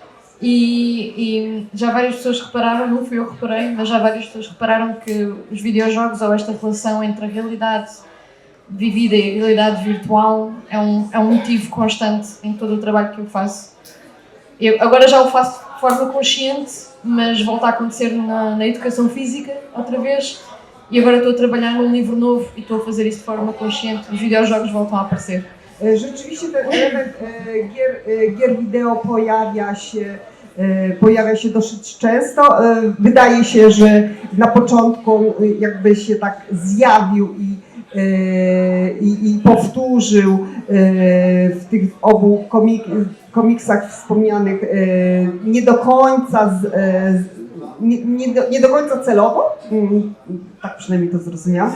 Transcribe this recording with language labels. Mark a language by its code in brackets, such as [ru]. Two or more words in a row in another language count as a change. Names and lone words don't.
[pt] E já várias pessoas repararam, não fui eu que reparei, mas já várias pessoas repararam que os videojogos ou esta relação entre a realidade vivida e a realidade virtual é um motivo constante em todo o trabalho que eu faço. Eu agora já o faço de forma consciente, mas volta a acontecer na educação física outra vez, e agora estou a trabalhar num livro novo e estou a fazer isso de forma consciente. Os videojogos voltam a aparecer. [pl] Rzeczywiście ten element gier wideo pojawia się dosyć często. Wydaje się, że na początku jakby się tak zjawił i powtórzył w tych obu komiksach wspomnianych nie do końca nie do końca celowo, tak przynajmniej to zrozumiałam.